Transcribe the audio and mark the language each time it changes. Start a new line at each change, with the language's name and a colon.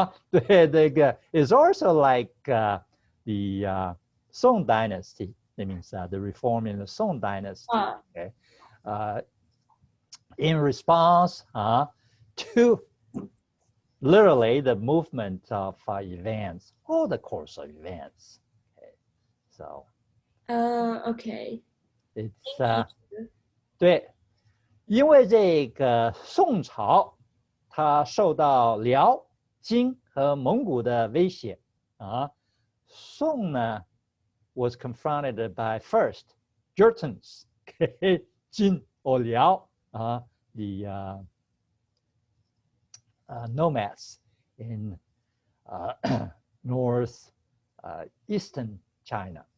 English: 对，这个 is also like the Song dynasty. That means the reform in the Song dynasty. Okay, in response to literally the movement of events or the course of events. Okay, so. OK.
Chinese: It's 对，因为这个宋朝它受到辽、金和蒙古的威胁啊。
English: 宋呢 was confronted by first Jurchens, Jin or Liao, the nomads in north eastern China.